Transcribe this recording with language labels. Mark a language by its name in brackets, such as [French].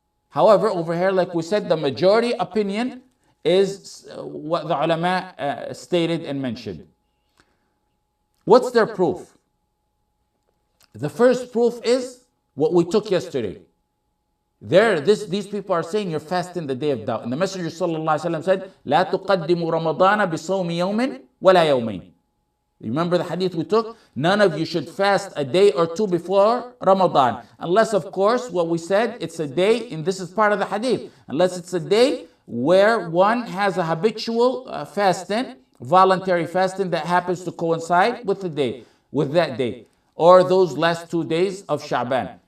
[English] However, over here, like we said, the majority opinion is what the ulama stated and mentioned. What's their proof? The first proof is what we took yesterday. These people are saying you're fasting the day of doubt. And the Messenger ﷺ said, [Arabic] لا تقدموا رمضان بصوم يوم ولا يومين. [English] Remember the hadith we took? None of you should fast a day or 2 before Ramadan. Unless, of course, what we said, it's a day, and this is part of the hadith. Unless it's a day where one has a habitual fasting, voluntary fasting that happens to coincide with that day, or those last 2 days of Sha'ban.